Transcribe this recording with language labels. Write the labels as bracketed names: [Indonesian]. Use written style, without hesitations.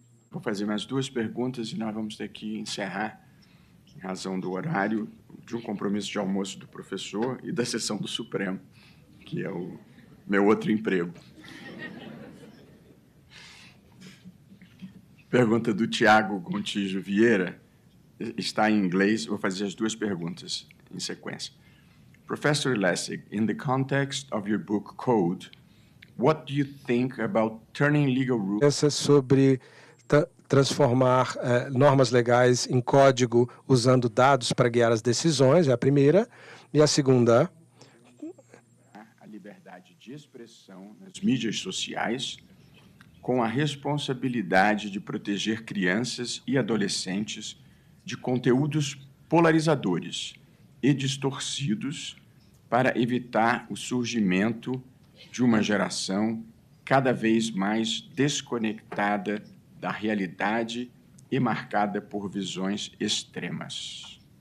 [Portuguese] Vou fazer mais 2 perguntas e nós vamos ter que encerrar, em razão do horário, de um compromisso de almoço do professor e da sessão do Supremo, que é o meu outro emprego. Pergunta do Tiago Gontijo Vieira, está em inglês, vou fazer as 2 perguntas em sequência. [English] Professor Lessig, in the context of your book Code, what do you think about turning legal rules? [Portuguese] Essa é sobre transformar normas legais em código usando dados para guiar as decisões, é a primeira. E a segunda? A liberdade de expressão nas mídias sociais, com a responsabilidade de proteger crianças e adolescentes de conteúdos polarizadores e distorcidos para evitar o surgimento de uma geração cada vez mais desconectada da realidade e marcada por visões extremas.